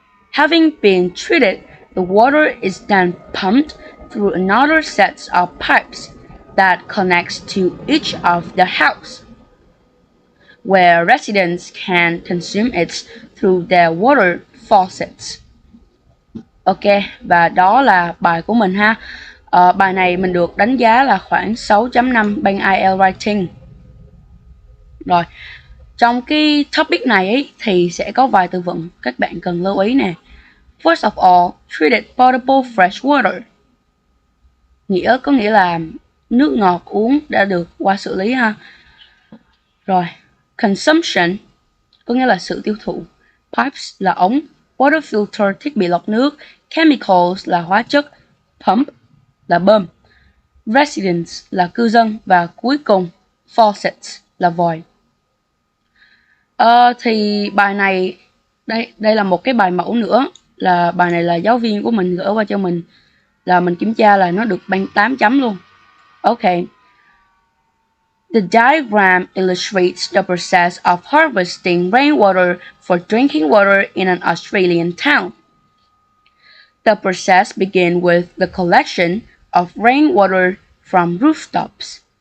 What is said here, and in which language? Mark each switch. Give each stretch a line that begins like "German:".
English: Having been treated, the water is then pumped through another set of pipes that connects to each of the house, where residents can consume it through their water faucets.
Vietnamese: Ok, và đó là bài của mình ha. Bài này mình được đánh giá là khoảng 6.5 bên IELTS Writing. Rồi, trong cái topic này ấy, thì sẽ có vài từ vựng các bạn cần lưu ý nè.
English: First of all, treated potable fresh water.
Vietnamese: Có nghĩa là nước ngọt uống đã được qua xử lý ha. Rồi, consumption có nghĩa là sự tiêu thụ. Pipes là ống, water filter thiết bị lọc nước, chemicals là hóa chất, pump là bơm, residents là cư dân và cuối cùng faucets là vòi. Thì bài này đây là một cái bài mẫu nữa, là bài này là giáo viên của mình gửi qua cho mình, là mình kiểm tra là nó được bằng 8 chấm luôn.
English: Okay. The diagram illustrates the process of harvesting rainwater for drinking water in an Australian town. The process begins with the collection of rainwater from rooftops.